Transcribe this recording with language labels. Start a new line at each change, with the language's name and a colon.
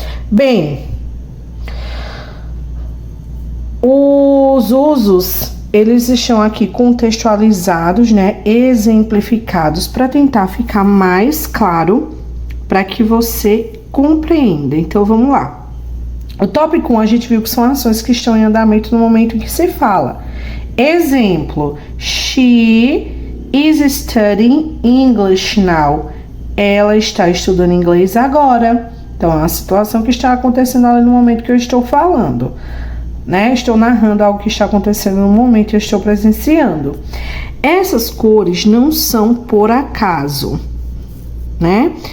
Portuguese: Bem, os usos, eles estão aqui contextualizados, né, exemplificados para tentar ficar mais claro para que você compreenda. Então, vamos lá. O tópico 1, a gente viu que são ações que estão em andamento no momento em que se fala. Exemplo,
English: she is studying English now.
Portuguese: Ela está estudando inglês agora. Então, é uma situação que está acontecendo ali no momento que eu estou falando, né? Estou narrando algo que está acontecendo no momento que eu estou presenciando. Essas cores não são por acaso, né?